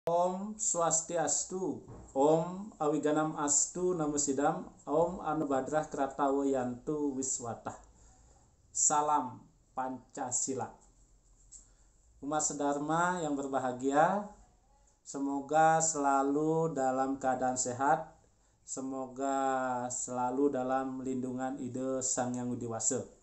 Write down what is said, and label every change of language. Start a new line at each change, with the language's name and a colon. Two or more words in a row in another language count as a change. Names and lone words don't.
Sanskrit: Om Swastiastu, Om Awiganam Astu Namo Sidam, Om Anubadrah Kratawayantu Wiswatah.
Indonesian: Salam Pancasila. Umat sedharma yang berbahagia, semoga selalu dalam keadaan sehat, semoga selalu dalam lindungan ide Sang Yang Widi Wase.